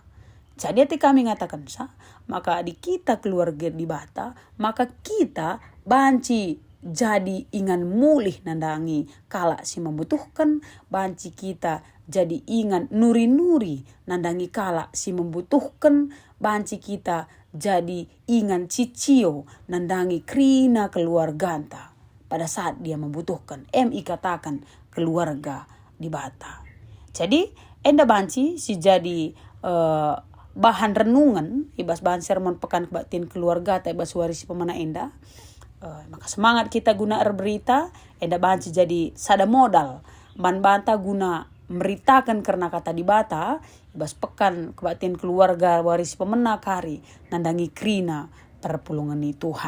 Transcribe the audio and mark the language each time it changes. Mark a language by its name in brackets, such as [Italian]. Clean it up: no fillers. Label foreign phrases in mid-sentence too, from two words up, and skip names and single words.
[Batak Karo] Jadi hati kami ngatakan maka di kita keluarga di bata, maka kita banci jadi ingan mulih nandangi kala si membutuhkan, banci kita jadi ingan nuri-nuri nandangi kala si membutuhkan, banci kita jadi ingan cicio nandangi krina keluarganta pada saat dia membutuhkan. Katakan keluarga di bata. Jadi enda banci si jadi bahan renungan ibas bahan sermon pekan kebaktian keluarga ta ibas warisi pemana enda. Maka semangat kita guna berita, enda banci jadi sada modal ban banta guna meritakan karena kata di bata ibas pekan kebaktian keluarga waris pemena kari nandangi krina perpulungan ni Tuhan.